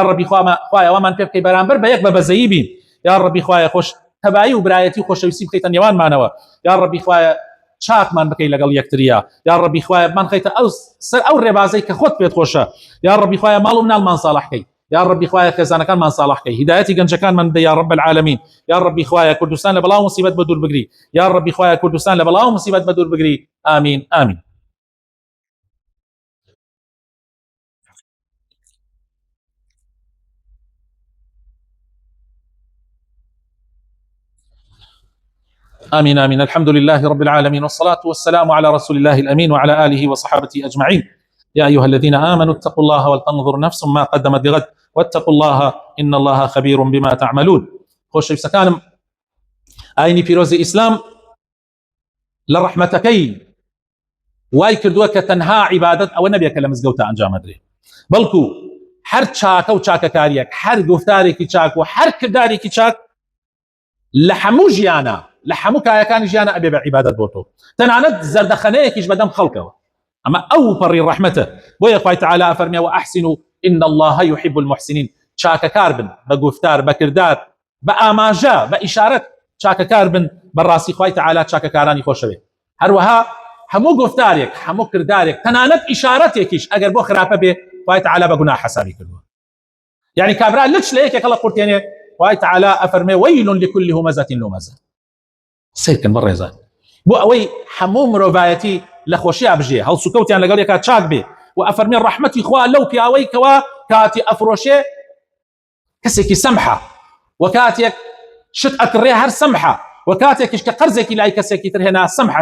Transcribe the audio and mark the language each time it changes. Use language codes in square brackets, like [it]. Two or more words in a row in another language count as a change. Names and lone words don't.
[ckb] ڕەبی خوای ئەومان پێ بکەی بەرامبەر بە یەک بە بەزەیی بین، یا ڕەبی خوای خۆش تەبایی و برایەتی و خۆشەویستی بخەیتە نێوانمانەوە، یا ڕەبی خوای چاکمان بکەی لەگەڵ یەکتریا، یا ڕەبی خوای بمان خەیتە ئەو ڕێبازەی کە خۆت پێت خۆشە، یا ڕەبی خوای ماڵ و مناڵمان ساڵحکەی، یا ڕەبی خوای خێزانەکانمان ساڵحکەی، هیدایەتی گەنجەکانمان بدە [ar] یا رب العالمین، [ckb] یا ڕەبی خوای کوردستان لە بەڵاو مصیبەت بە دوور بگری، یا ڕەبی خوای کوردستان لە بەڵاو مصیبەت بە دوور بگری. [ar] آمین آمین. آمين آمين. الحمد لله رب العالمين والصلاة والسلام على رسول الله الأمين وعلى آله وصحابته أجمعين. يا أيها الذين آمنوا اتقوا الله ولتنظر نفس ما قدمت لغد واتقوا الله إن الله خبير بما تعملون. [ckb] خۆشەویستەکانم ئاینی پیرۆزی ئیسلام لە ڕەحمەتەکەی وای کردووە کە تەنها عیبادەت ئەوە نەبێت کە لە مزگەوتە ئەنجامەدرێ، بەڵکو هەر چاکە و چاکەکاریەک، هەر گفتارێکی چاک و هەر کردارێکی چاک لە هەموو ژیانە، لە هەموو کایەکانی ژیانە ئەبێ بە عیبادەت بۆ تۆ، تەنانەت زەردەخەنەیەکیش بەدەم خەڵکەوە. ئەمە ئەو پەڕی ڕەحمەتە، بۆیە خوای تەعالا فەرمێ [ar] وأحسنوا إن الله يحب المحسنين. [ckb] چاکەکار بن بە گفتار، بە کردار، بە ئاماژە، بە ئیشارەت چاکەکار بن، بەڕاستی خوای تەعالا چاکەکارانی خۆشەوێ. هەروەها هەموو گفتارێک، هەموو کردارێک، تەنانەت ئیشارەتێکیش ئەگەر بۆ خراپە بێ خوای تەعالا بە گوناح حسابی کردووە. یعنی کابرا لچ لە یەکێک هەڵە قورتێنێ خوای تەعالا ئەفەرمێ [ar] وەیل لكل همزة لمزة. [ckb] سیرکن بەڕێزان بۆ ئەوەی هەموو مرۆڤایەتی لە خۆشییا بژێ، هەڵسوکەوتیان لەگەڵ یەکا چاک بێ، و ئەفەرمێ ڕەحمەتی خوا لەو پیاوەی کەوا کاتی ئەفرۆشێ کەسێکی سەمحە، و کاتێک شت ئەکڕێ هەر سەمحە، و کاتێکیش کە قەرزێکی لای کەسێکی تر هێنا سەمحە.